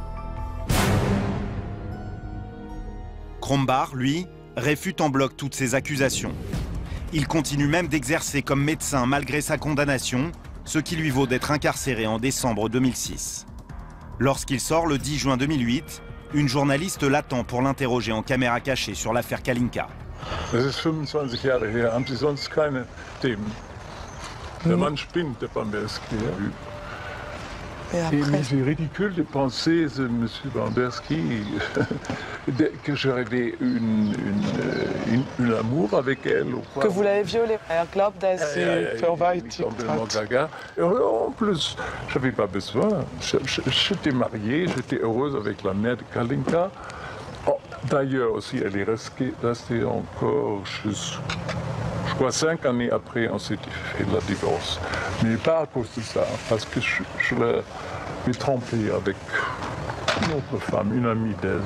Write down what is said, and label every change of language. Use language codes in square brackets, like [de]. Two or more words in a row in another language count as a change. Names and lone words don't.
[fr] Krombacher, lui, réfute en bloc toutes ces accusations. Il continue même d'exercer comme médecin malgré sa condamnation, ce qui lui vaut d'être incarcéré en décembre 2006. Lorsqu'il sort le 10 juin 2008, une journaliste l'attend pour l'interroger en caméra cachée sur l'affaire Kalinka. [de] Das ist 25 Jahre her. Haben Sie sonst keine Themen? Der Mann spinnt, der Bamberski. [fr] Et c'est ridicule de penser, M. Bamberski, que j'avais un amour avec elle. Ou quoi. Que vous l'avez violée. [de] glaubt, dass sie verweitigt hat. [fr] En plus, je n'avais pas besoin. J'étais marié, j'étais heureuse avec la mère de Kalinka. Oh, d'ailleurs aussi, elle est restée encore je crois 5 années après, on s'est fait le divorce. Mais pas à cause de ça, parce que je l'ai trompée avec une autre femme, une amie d'elle.